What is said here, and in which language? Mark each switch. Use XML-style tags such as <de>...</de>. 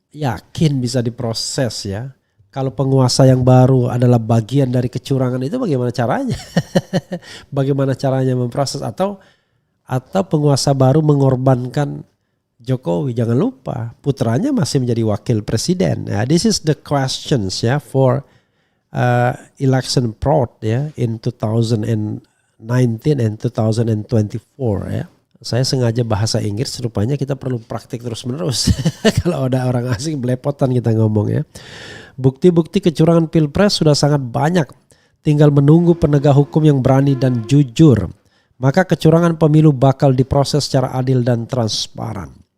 <id>Yakin bisa diproses ya. Kalau penguasa yang baru adalah bagian dari kecurangan itu bagaimana caranya? Bagaimana caranya memproses atau penguasa baru mengorbankan Jokowi? Jangan lupa putranya masih menjadi wakil presiden.</id> <en>This is the questions ya for election fraud ya in 2019 and 2024 ya.</en> <id>Saya sengaja bahasa Inggris, rupanya kita perlu praktik terus menerus. Kalau ada orang asing belepotan kita ngomong ya. Bukti-bukti kecurangan pilpres sudah sangat banyak. Tinggal menunggu penegak hukum yang berani dan jujur. Maka kecurangan pemilu bakal diproses secara adil dan transparan.</id>